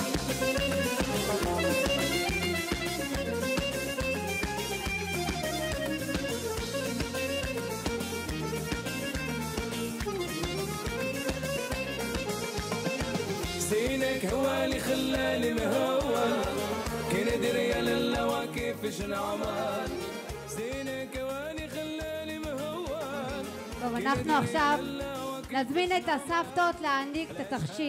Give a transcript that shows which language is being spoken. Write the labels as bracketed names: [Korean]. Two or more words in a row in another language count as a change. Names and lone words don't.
[Arabic] زينك هوالي خلالي مهول كي ندري يا للا كيفاش نعمل زينك هوالي خلالي مهول. [Hebrew] טוב, אנחנו עכשיו נזמין את הסבתות להעניק את התכשיט.